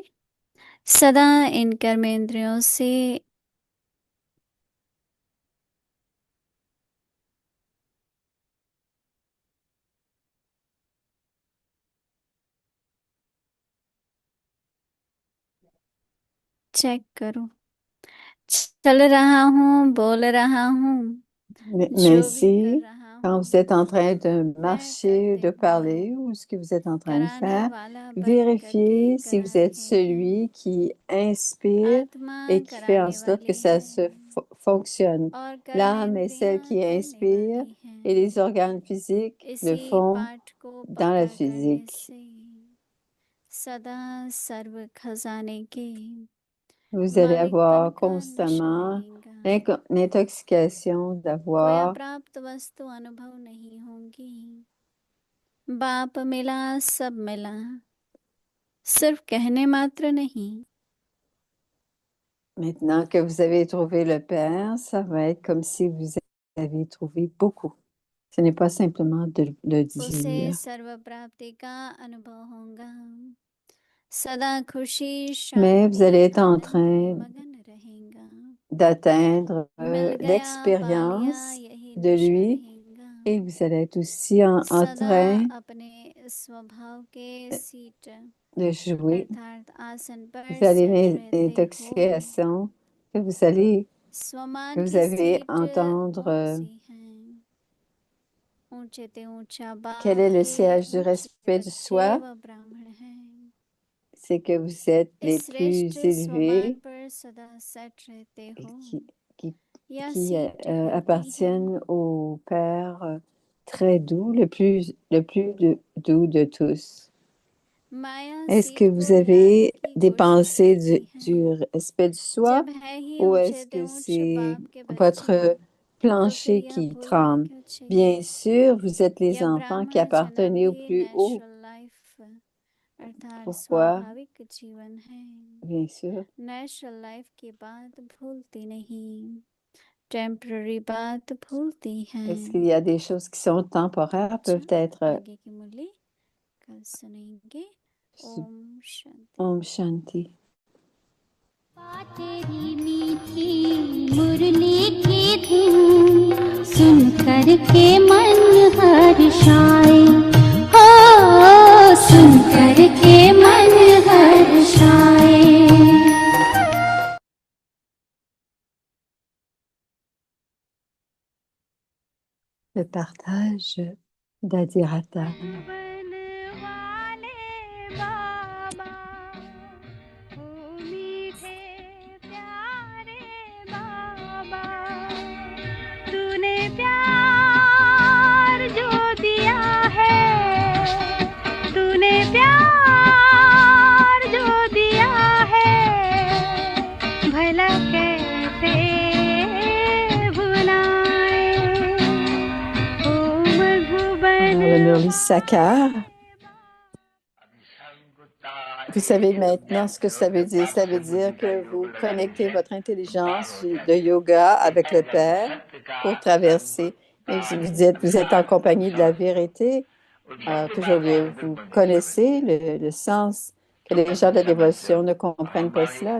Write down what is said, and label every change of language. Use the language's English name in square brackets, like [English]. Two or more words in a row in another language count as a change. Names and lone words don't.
[Hindi] सदा इन कर्मेंद्रियों से चेक करो। चल रहा हूँ, बोल रहा हूँ, जो भी कर [French] Merci, [Hindi] रहा [French] Quand vous êtes en train de marcher, de parler ou ce que vous êtes en train de faire, vérifiez si vous êtes celui qui inspire et qui fait en sorte que ça fonctionne. L'âme est celle qui inspire et les organes physiques le font dans la physique. [Hindi] सदा सर्व खजाने के [French] Vous allez [Hindi] मालिक [French] avoir [Hindi] तन का नशा [French] constamment [Hindi] रहेगा [French] l'intoxication [Hindi] खोया [French] d'avoir [Hindi] प्राप्त वस्तु अनुभव नहीं होंगी बाप मिला सब मिला सिर्फ कहने मात्र नहीं [French] Maintenant que vous avez trouvé le Père, ça va être comme si vous avez trouvé beaucoup. Ce n'est pas simplement de le [Hindi] उसे [French] dire. [Hindi] सर्व प्राप्ति का अनुभव होगा सदा खुशी [French] Mais vous [Hindi] शांति [French] allez être en [Hindi] आनंद [French] train [Hindi] में मगन रहेगा [French] d'atteindre [Hindi] मिल गया पा लिया [French] l'expérience [Hindi] यही [French] de [Hindi] नशा [French] lui [Hindi] रहेगा [French] et vous allez être aussi en [Hindi] सदा [French] train [Hindi] अपने स्वभाव के सीट [French] de jouer. [Hindi] अर्थात आसन पर [French] Vous allez [Hindi] सेट रहते हो [French] l'intoxication que vous allez, [Hindi] स्वमान [French] que vous [Hindi] की [French] allez [Hindi] सीट [French] entendre. [Hindi] कौन सी है ऊंचे ते ऊंचा [French] Quel [Hindi] बाप [French] est le [Hindi] के [French] siège du [Hindi] ऊंचे [French] respect du [Hindi] बच्चे [French] soi? [Hindi] व ब्राह्मण हैं [French] C'est que vous êtes les [Hindi] इस श्रेष्ठ [French] plus [Hindi] स्वमान [French] élevés [Hindi] पर सदा सेट रहते [French] et [Hindi] हो [French] qui [Hindi] या [French] qui [Hindi] सीट कहती है [French] appartiennent au Père très doux, le plus doux de tous. [Hindi] माया [French] Est-ce que [Hindi] सीट [French] vous [Hindi] को लाने [French] avez [Hindi] की [French] des [Hindi] कोशिश [French] pensées [Hindi] करती [French] du [Hindi] है [French] respect du soi [Hindi] जब है ही [French] ou [Hindi] ऊंचे [French] est-ce [Hindi] ते [French] que [Hindi] ऊंच [French] c'est [Hindi] बाप के बच्चे [French] votre [Hindi] तो फिर [French] plancher [Hindi] यह [French] qui [Hindi] भूलना [French] tremble? [Hindi] क्यों चाहिए [French] Bien sûr, vous êtes les [Hindi] यह [French] enfants qui [Hindi] ब्राह्मण [French] appartenez au [Hindi] जन्म भी [French] plus haut. [English] natural life अर्थात [French] Pourquoi? [Hindi] स्वाभाविक जीवन है [French] Bien sûr. [English] natural life [Hindi] की बात भूलती नहीं टेम्पररी बात भूलती है [French] Est-ce qu'il y a des choses qui sont temporaires, [Hindi] अच्छा [French] peuvent être [Hindi] आगे की मुरली कल सुनेंगे ओम शांति ओम शांति. तेरी मीठी मुरली की धुन सुन कर के मन हर्षाए हो सुन कर के मन हर्षाए [French] Le partage d'Adhirata. [Hindi] तूने प्यार जो दिया है तूने प्यार जो दिया है भला कैसे भुलाए ओ मधुबन [French] Le Murli Sakar. Vous savez maintenant ce que ça veut dire. Ça veut dire que vous connectez votre intelligence de yoga avec le Père pour traverser. Et vous dites, vous êtes en compagnie de la vérité. Alors, toujours, vous connaissez le sens que les gens de la dévotion ne comprennent pas cela.